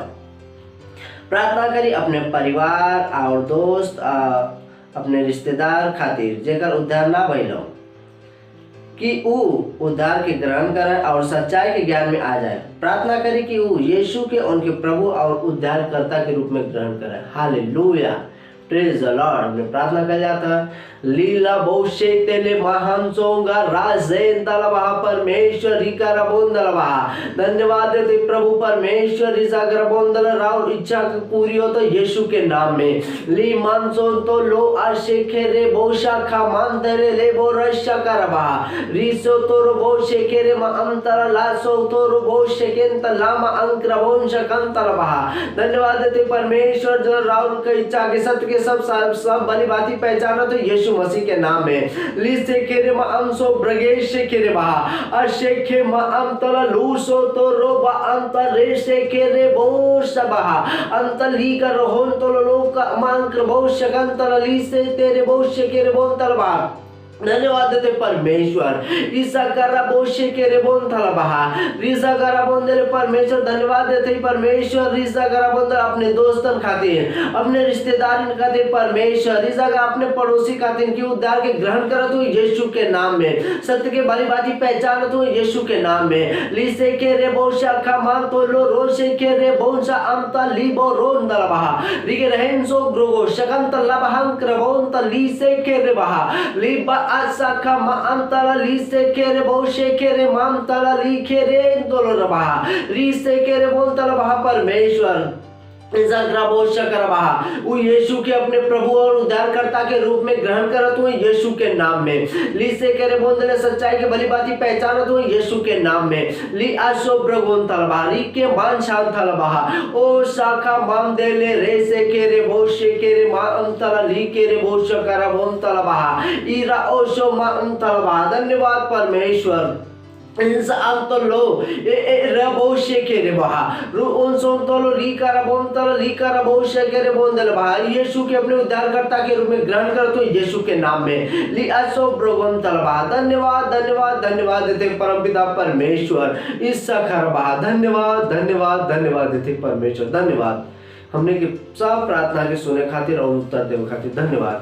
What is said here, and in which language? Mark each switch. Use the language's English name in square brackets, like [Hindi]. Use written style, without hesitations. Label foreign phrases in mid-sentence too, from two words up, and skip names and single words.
[Bhojpuri] प्रार्थना करी अपने परिवार और दोस्त अपने रिश्तेदार खातिर जेकर उद्धार ना भइलो कि ऊ उद्धार के ग्रहण करे और सच्चाई के ज्ञान में आ जाए। प्रार्थना करी कि ऊ यीशु के उनके प्रभु और उद्धारकर्ता के रूप में ग्रहण करे। हालेलुया, [English] Praise the Lord. हमने प्रार्थना कर जाता लीला बहुशे तेले महान सोंगा राजेन तलवा परमेश्वरी का रबोंदलवा। [Bhojpuri] धन्यवाद देते प्रभु परमेश्वरी सागर बोंदल राव इच्छा पूरी हो तो यीशु के नाम में। ली मानसोन तो लो आशेखे रे बोशा खा मान तेरे ले बो रशा करवा रिसो तो रो बोशे के रे मा अंतर लासो तो रो बोशे के तलामा अंकर बोंश कंतलवा। धन्यवाद देते परमेश्वर जो राव की इच्छा के सत्य के सब भली भांति पहचानो तो यीशु मसीह के नाम में। लिसे केरे मा अंसो ब्रगेश केरे बहा अशेखे मा अंतला लूसो तो रोबा अंतरे से केरे बोश बहा अंतली का रोहन तो लोक मांक्र बोश कंतला लिसे तेरे बोश केरे बोंतल बहा। धन्यवाद देते परमेश्वर ईसा करा बोशे के रे बोन थला बहा रीसा करा बोंदले परमेश्वर। धन्यवाद देते परमेश्वर रीसा करा बोंदल अपने दोस्तन खातिर अपने रिश्तेदारन खातिर परमेश्वर रीसा का अपने पड़ोसी खातिर की उद्धार के ग्रहण करत हो यीशु के नाम में। सत्य के भली भांति पहचानत हो यीशु के नाम में। लीसे के रे बोशा खा मान तो लो रोशे के रे बोनसा अंता लीबो रोन दल बहा रिगे रहन सो ग्रोगो शकंत लबहं क्रबोन त लीसे के रे बहा लीबा आसाखा मा अंतला लीसे केरे बोशे केरे मामतला लीखेरे दोलरबा रीसे केरे बोलतला बहा परमेश्वर वो यीशु के अपने प्रभु और उद्धारकर्ता के रूप में ग्रहण करत हुए यीशु के नाम में। लीसे करे बोंदले सच्चाई के भली भांति पहचानत हुए यीशु के नाम में। ली आशो ब्रगोन तलबारी के मान शान तलबहा ओ शाखा माम देले रे से केरे बोशे केरे मा अंतला ली केरे बोश करा बोन तलबहा ईरा ओशो मा अंतलबहा। धन्यवाद परमेश्वर इंसा अंतलो ए रबोशे केरे बहा रु उनसोंतलो लीकारा बोंतलो लीकारा बोशे केरे बोंदल बहा यीशु के अपने उद्धारकर्ता के रूप में ग्रहण कर तो यीशु के नाम में। ली असो ब्रोगन तलबा। धन्यवाद धन्यवाद धन्यवाद देते परमपिता परमेश्वर ईसा खरबा। धन्यवाद धन्यवाद धन्यवाद देते परमेश्वर। धन्यवाद हमने के सब प्रार्थना के सुने खातिर और उत्तर देवे खातिर धन्यवाद।